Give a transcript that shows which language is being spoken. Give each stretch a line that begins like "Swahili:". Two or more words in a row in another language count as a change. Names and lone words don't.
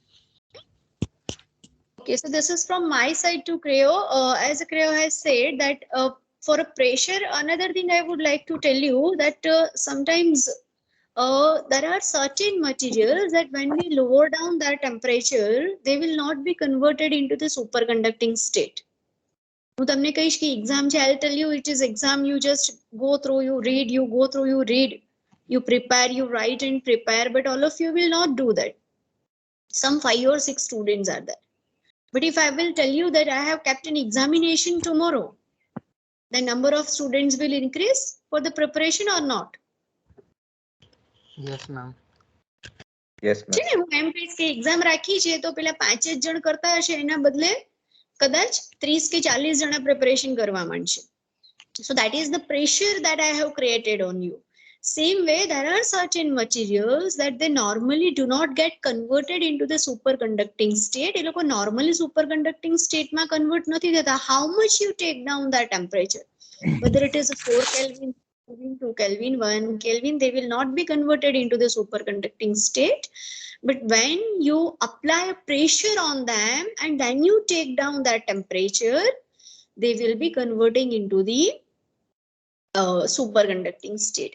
English: Okay, so this is from my side to Kreyo. As Kreyo has said that for a pressure, another thing I would like to tell you that sometimes there are certain materials that when we lower down their temperature, they will not be converted into the superconducting state.
Gujarati: હું તમને કહીશ કે exam છે,
English: I'll tell you it is exam, you just go through, you read, you prepare, you write and prepare, but all of you will not do that. Some 5 or 6 students are there. But if I will tell you that I have kept an examination tomorrow, the number of students will increase for the preparation or not? Yes, ma'am. Yes,
Gujarati: છે
English: ma'am.
Gujarati: ને હું એમ કહીશ કે એક્ઝામ રાખી છે તો પેલા 5 જ જણ કરતા હશે એના બદલે કદાચ 30 કે 40 જણા પ્રિપરેશન કરવા માંડશે.
English: So that is the pressure that I have created on you. Same way, there are certain materials that they normally do not get converted into the superconducting state.
Gujarati: એ લોકો normally
English: superconducting state
Gujarati: માં convert નથી થતા.
English: How much you take down that temperature, whether it is 4 Kelvin, 2 Kelvin, 1 Kelvin, they will not be converted into the superconducting state. But when you apply pressure on them and then you take down that temperature, they will be converting into the superconducting state.